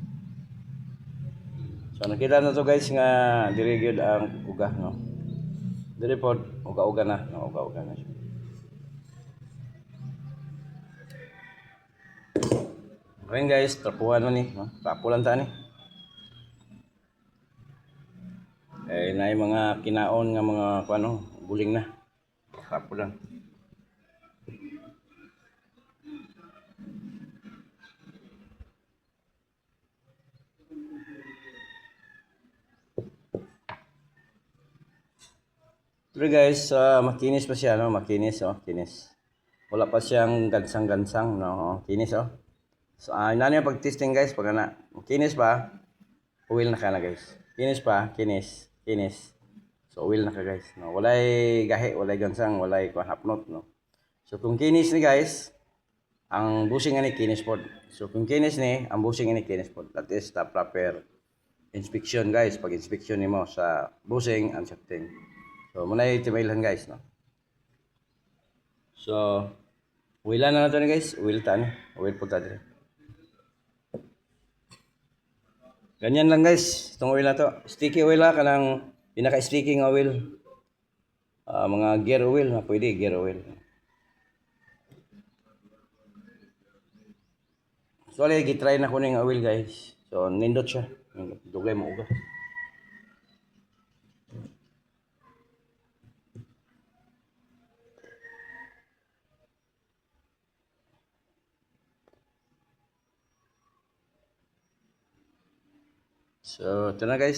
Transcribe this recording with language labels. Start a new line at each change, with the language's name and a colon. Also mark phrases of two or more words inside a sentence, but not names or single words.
Cebuano: So, nakita na to guys nga diri gyud ang uga, no? Dili po, uga-uga na. No, uga-uga na siya. Okay guys, trapuhan mo ni. No? Trapo lang ta ni. Eh, na yung mga kinaon nga mga ano, guling na. Trapo lang. Pero guys, makinis pa siya, no? Makinis, oh, kinis. Wala pa siyang gansang-gansang, no? Kinis, oh. So, inano yung pag-testing guys, pag na, kinis pa, oil na ka na guys. Kinis pa, kinis, kinis. So, oil na ka guys, no? Walay gahi, walay gansang, walay hapnot, no? So, kung kinis ni guys, ang busing ni kinis pod. So, kung kinis ni, ang busing ni kinis pod.
English: That is the proper inspection guys.
Cebuano: Pag inspection ni mo sa busing
English: and setting.
Cebuano: So, muna yung timailan guys, no?
Filipino: So, oilan na natin guys. Oil tan. Oil po tayo. Ganyan lang guys. Itong oil na to. Sticky oil ha.
Cebuano: Kanang pinaka-sticky nga oil.
Filipino: Mga gear oil na pwede. Gear oil. So, gitry na ko ng oil guys.
Cebuano: So, nindot siya. Dugay mo uga. So,
Filipino: ito na guys.